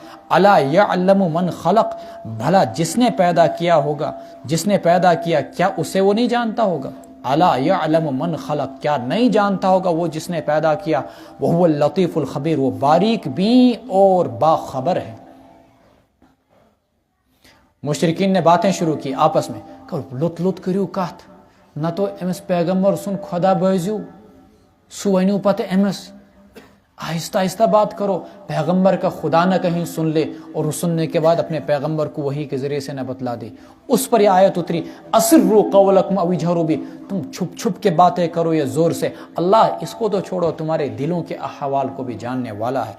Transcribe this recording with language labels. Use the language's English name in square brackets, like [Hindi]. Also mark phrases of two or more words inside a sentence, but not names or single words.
[Arabic] الا یعلم من خلق، [Urdu] بھلا جس نے پیدا کیا ہوگا، جس نے پیدا کیا، کیا اسے وہ نہیں جانتا ہوگا؟ [Arabic] الا یعلم من خلق، [Urdu] کیا نہیں جانتا ہوگا وہ جس نے پیدا کیا؟ [Arabic] وہو اللطیف الخبیر، [Urdu] وہ باریک بین اور باخبر ہے۔ مشرکین نے باتیں شروع کی آپس میں، [Kashmiri] لط لط کریو کت، نہ تو امس پیغمبر سن خدا بازیو، سو ونیو پتہ امس، [Urdu] آہستہ آہستہ بات کرو، پیغمبر کا خدا نہ کہیں سن لے اور اس سننے کے بعد اپنے پیغمبر کو وحی کے ذریعے سے نہ بتلا دے۔ اس پر یہ آیت اتری، [Arabic] اسروا قولکم او اجہروا بہ، [Urdu] تم چھپ چھپ کے باتیں کرو یا زور سے۔ اللہ اس کو تو چھوڑو، تمہارے دلوں کے احوال کو بھی جاننے والا ہے۔